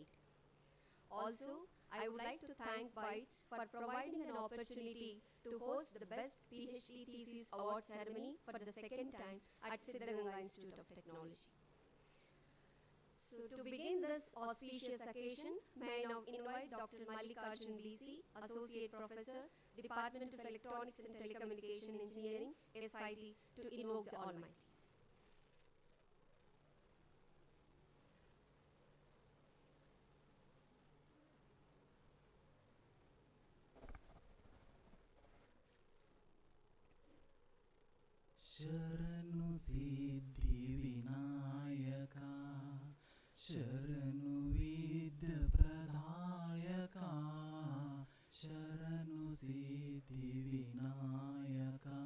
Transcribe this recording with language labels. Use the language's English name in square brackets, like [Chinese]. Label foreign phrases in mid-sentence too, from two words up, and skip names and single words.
[English] Also, I would like to thank BITES for providing an opportunity to host the Best PhD Thesis Award Ceremony for the second time at Siddaganga Institute of Technology. So to begin this auspicious occasion, may I now invite Dr. Mallikarjun BC, Associate Professor, Department of Electronics and Telecommunication Engineering, SIT, to invoke the Almighty. [Kannada] ಶರಣು ಸಿದ್ಧಿ ವಿನಾಯಕ ಶರಣು ವಿದ್ಯ ಪ್ರದಾಯಕ ಶರಣು ಸಿದ್ಧಿ ವಿನಾಯಕ